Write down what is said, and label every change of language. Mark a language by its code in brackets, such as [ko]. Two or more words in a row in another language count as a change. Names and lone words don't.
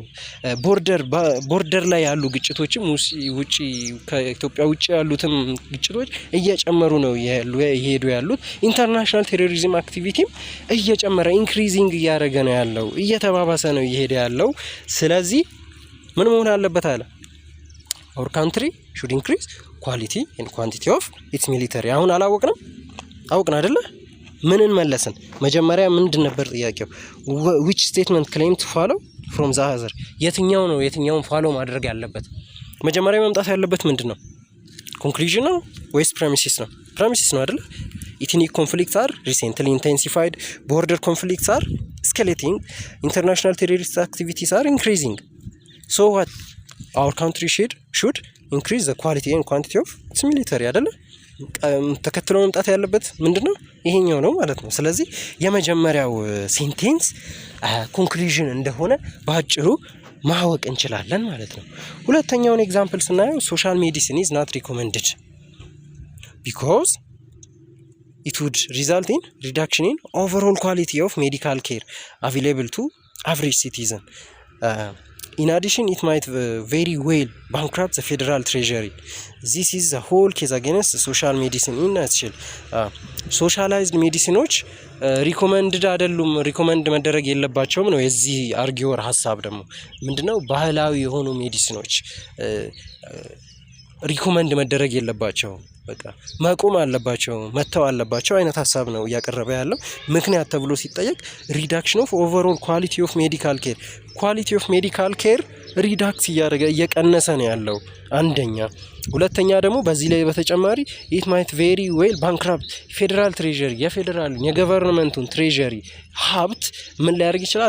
[am] ቦርደር ላይ ያሉ ግጭቶችም ውጪ ከኢትዮጵያ ውጪ ያሉትም ግጭቶች እየጨመሩ ነው እየሄዱ ያሉት። [en] international terrorism activity [am] እየጨመረ ኢንክሪዚንግ እያደረገ ነው ያለው እየተባባሰ ነው እየሄደ ያለው። ስለዚህ ምን መሆን አለበት አለ [en] our country should increase quality and quantity of its military። [am] አሁን አላወቅንም አውቅን አይደለ ምንን መለስን? መጀመሪያ ምንድን ነበር ጥያቄው? [en] which statement claim to follow from the other [am] የትኛው ነው የትኛውን ፎሎ ማድረግ ያለበት? መጀመሪያ መምጣት ያለበት ምንድነው? ኮንክሉዥን ነው ወይስ ፕሬሚሲስ ነው? ፕሬሚሲስ ነው አይደለ? [en] ethnic conflicts are recently intensified, border conflicts are escalating, international terrorist activities are increasing. So what our country should increase the quality and quantity of its military አይደለ? [am] ተከትሎ መምጣት ያለበት ምንድነው? ይሄኛው ነው ማለት ነው። ስለዚህ የመጀመሪያው ሴንቴንስ ኮንክሉዥን እንደሆነ በአጭሩ ማወቅ እንችላለን ማለት ነው። ሁለተኛውን ኤግዛምፕል ስናየው [en] social medicine is not recommended because it would result in reduction in overall quality of medical care available to average citizen in addition it might very well bankrupt the federal treasury. This is the whole case against social medicine in nutshell. socialized medicines [am] ሪኮመንድድ አይደሉም፣ ሪኮመንድ መደረግ የለባቸውም ነው የዚህ አርጊወር ሀሳብ። ደግሞ ምንድነው ባህላዊ የሆኑ ሜዲሲኖች ሪኮመንድ መደረግ የለባቸውም፣ በቃ መቆም አለባቸው፣ መተው አለባቸው አይነት ሀሳብ ነው እያቀረበ ያለው። ምክንያት ተብሎ ሲጠየቅ [en] reduction of overall quality of medical care፣ quality of medical care reduces [am] እያደረገ እየቀነሰ ነው ያለው አንደኛ። ሁለተኛ ደግሞ በዚህ ላይ በተጨማሪ [en] it might very well bankrupt federal treasury፣ [am] የፌዴራሉን የገቨርንመንቱን ትሬዠሪ ሀብት ምን ሊያደርግ ይችላል?